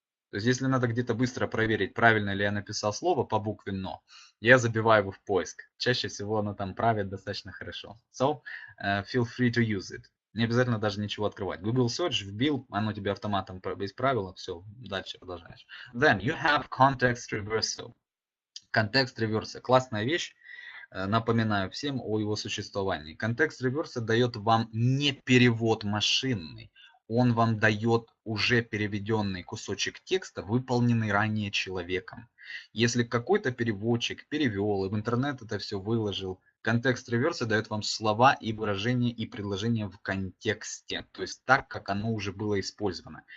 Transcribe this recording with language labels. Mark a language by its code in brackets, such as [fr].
[ru] То есть, если надо где-то быстро проверить, правильно ли я написал слово по букве «но», я забиваю его в поиск. Чаще всего оно там правит достаточно хорошо. [en] So, feel free to use it. [ru] Не обязательно даже ничего открывать. Google Search вбил, оно тебе автоматом исправило, все, дальше продолжаешь. [en] Then you have context reversal. [ru] Контекст реверса. Классная вещь. Напоминаю всем о его существовании. Контекст реверса дает вам не перевод машинный, он вам дает уже переведенный кусочек текста, выполненный ранее человеком. Если какой-то переводчик перевел и в интернет это все выложил, контекст реверса дает вам слова и выражения и предложения в контексте, то есть так, как оно уже было использовано.